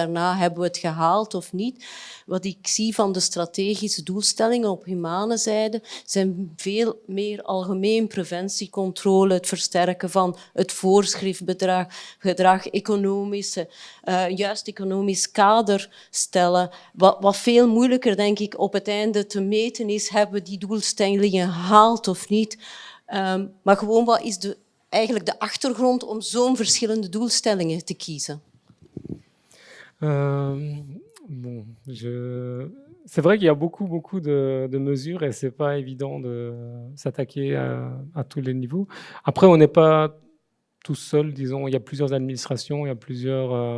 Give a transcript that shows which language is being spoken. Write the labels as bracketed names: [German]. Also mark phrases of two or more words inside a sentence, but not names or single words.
[Dutch] Daarna hebben we het gehaald of niet. Wat ik zie van de strategische doelstellingen op humane zijde zijn veel meer algemeen preventiecontrole, het versterken van het voorschriftgedrag, juist economisch kader stellen. Wat veel moeilijker, denk ik, op het einde te meten is, hebben we die doelstellingen gehaald of niet. Maar gewoon, wat is eigenlijk de achtergrond om zo'n verschillende doelstellingen te kiezen? [French] Bon, c'est vrai qu'il y a beaucoup de mesures et c'est pas évident de s'attaquer à tous les niveaux. Après, on n'est pas tout seul, disons, il y a plusieurs administrations, il y a plusieurs...